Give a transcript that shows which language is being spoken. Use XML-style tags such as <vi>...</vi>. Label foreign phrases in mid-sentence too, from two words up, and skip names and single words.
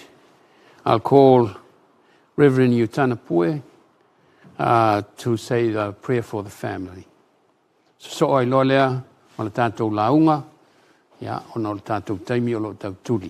<en>I'll call Reverend Utana Pue to say the prayer for the family.</en> <sm>So ai loa lea, o le tātou launga, ia, o le tātou taimi o lo tau turi.</sm>